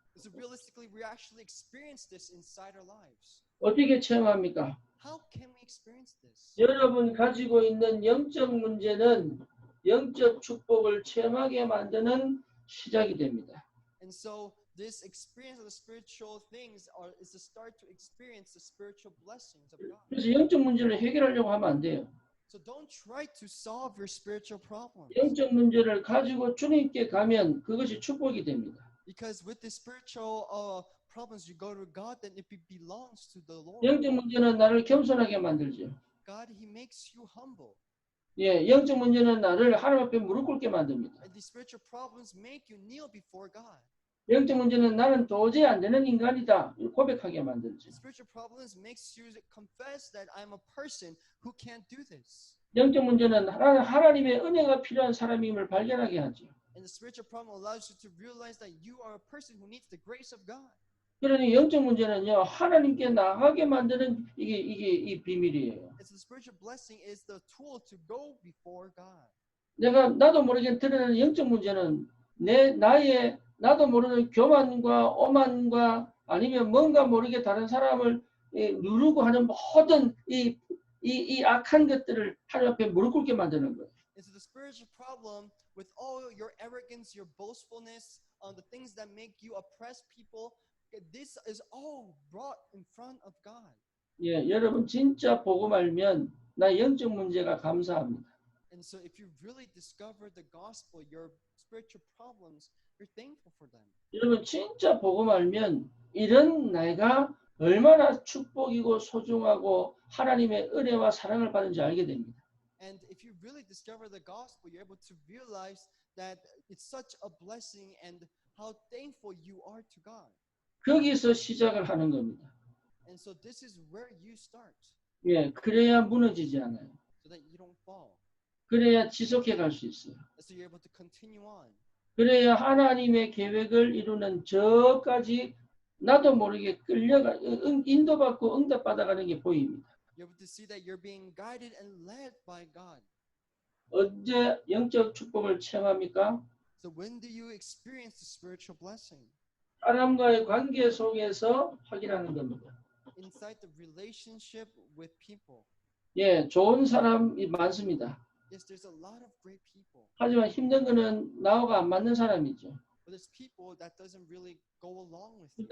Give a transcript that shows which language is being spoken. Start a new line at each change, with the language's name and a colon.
English: So realistically, we actually experience this inside our lives.
Korean: 어떻게 체험합니까?
English: How can we experience this?
Korean: 여러분 가지고 있는 영적 문제는 영적 축복을 체험하게 만드는 시작이 됩니다.
English: And so this experience of the spiritual things is the start to experience the spiritual blessings of God.
Korean: 그래서 영적 문제를 해결하려고 하면 안 돼요.
English: So don't try to solve your spiritual problems.
Korean: 영적 문제를 가지고 주님께 가면 그것이 축복이 됩니다.
English: Because with the spiritual problems, you go to God, then it belongs to the Lord.
Korean: 영적 문제는 나를 겸손하게 만들죠.
English: God, He makes you humble.
Korean: 예, 영적 문제는 나를 하나님 앞에 무릎 꿇게 만듭니다.
English: And these spiritual problems make you kneel before God.
Korean: 영적 문제는 나는 도저히 안 되는 인간이다 고백하게 만들죠.
English: Spiritual problems makes you confess that I'm a person who can't do this.
Korean: 영적 문제는 하나님의 은혜가 필요한 사람임을 발견하게 하죠.
English: And the spiritual problem allows you to realize that you are a person who needs the grace of God.
Korean: 그러니 영적 문제는요 하나님께 나가게 만드는 이게 이 비밀이에요.
English: And so the spiritual blessing is the tool to go before God.
Korean: 나도 모르게 드러나는 영적 문제는 나도 모르는 교만과 오만과 아니면 뭔가 모르게 다른 사람을 누르고 하는 모든 이 악한 것들을 하나님 앞에 무릎 꿇게 만드는 거예요.
English: And so the spiritual problem with all your arrogance, your boastfulness, the things that make you oppress people, this is all brought in front of God.
Korean: 예, 여러분 진짜 복음 알면 나 영적 문제가 감사합니다.
English: And so if you really discover the gospel, your spiritual problems, you're thankful for them.
Korean: 여러분 진짜 복음 알면 이런 내가 얼마나 축복이고 소중하고 하나님의 은혜와 사랑을 받는지 알게 됩니다.
English: And if you really discover the gospel, you're able to realize that it's such a blessing and how thankful you are to God.
Korean: 거기서 시작을 하는 겁니다.
English: And so this is where you start.
Korean: 예, 그래야 무너지지 않아요.
English: So that you don't fall.
Korean: 그래야 지속해 갈 수 있어요.
English: So you're able to continue on.
Korean: 그래야 하나님의 계획을 이루는 저까지 나도 모르게 끌려가 인도받고 응답받아가는 게 보입니다.
English: You're able to see that you're being guided and led by God.
Korean: 언제 영적 축복을 체험합니까?
English: So when do you experience the spiritual blessing?
Korean: 사람과의 관계 속에서 확인하는 겁니다.
English: Inside the relationship with people.
Korean: 예, 좋은 사람이 많습니다.
English: Yes, there's a lot of great people.
Korean: 하지만 힘든 거는 나하고 안 맞는 사람이죠.
English: But there's people that doesn't really go along with you.